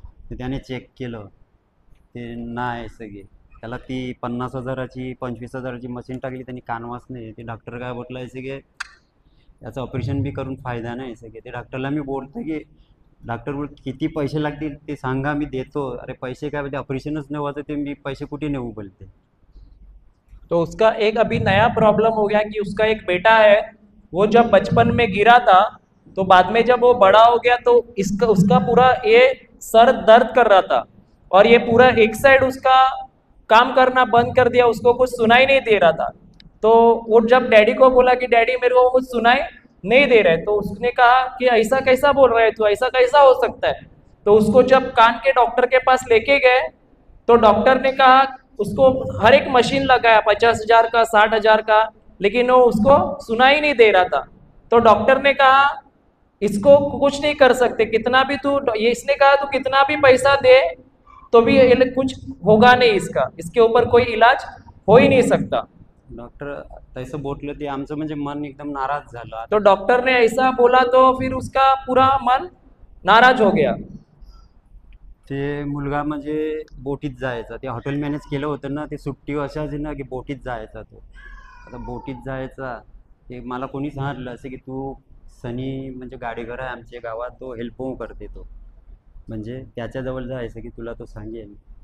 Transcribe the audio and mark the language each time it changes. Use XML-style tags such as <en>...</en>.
<mr>तर त्याने चेक केलं, ते नाही सगळे. त्याला ती 50,000ची 25,000ची मशीन टाकली, त्यांनी कानवाच नाही. ते डॉक्टर काय बोलला आहे सगळे, याचं ऑपरेशन बी करून फायदा नाही सगळे. ते डॉक्टरला मी बोलतो की डॉक्टर बोल किती पैसे लागतील ते सांगा, मी देतो. अरे पैसे काय बोलते, ऑपरेशनच नाही व्हायचं, ते मी पैसे कुठे नेऊ बोलते.</mr> <hi>तो उसका एक अभी नया प्रॉब्लम हो गया कि उसका एक बेटा है, वो जब बचपन में गिरा था तो बाद में जब वो बड़ा हो गया तो उसका पूरा ये सर दर्द कर रहा था और ये पूरा एक साइड उसका काम करना बंद कर दिया, उसको कुछ सुनाई नहीं दे रहा था. तो वो जब डैडी को बोला कि डैडी मेरे को कुछ सुनाई नहीं दे रहा है, तो उसने कहा कि ऐसा कैसा बोल रहा है तू, ऐसा कैसा हो सकता है. तो उसको जब कान के डॉक्टर के पास लेके गए तो डॉक्टर ने कहा, उसको हर एक मशीन लगाया 50,000 का 60,000 का, लेकिन वो उसको सुनाई नहीं दे रहा था. तो डॉक्टर ने कहा इसको कुछ नहीं कर सकते, कितना भी तू, ये इसने कहा तू कितना भी पैसा दे तो भी कुछ होगा नहीं, इसके ऊपर कोई इलाज हो ही नहीं सकता.</hi> <mr>डॉक्टर तसं बोललं, ते आमचं म्हणजे मन एकदम नाराज झालं.</mr> <hi>तो डॉक्टर ने ऐसा बोला तो फिर उसका पूरा मन नाराज हो गया.</hi> <mr>ते मुलगा म्हणजे बोटीत जायचा, ते हॉटेल मॅनेज केलं होतं ना, ते सुट्टी अशाच ना की बोटीत जायचा. तो आता बोटीत जायचा, ते मला कोणी सांगितलं असं की तू सनी म्हणजे गाडीघर आहे आमच्या गावात, तो हेल्प करते तो, म्हणजे त्याच्याजवळ जायचं की तुला तो सांगेल.</mr>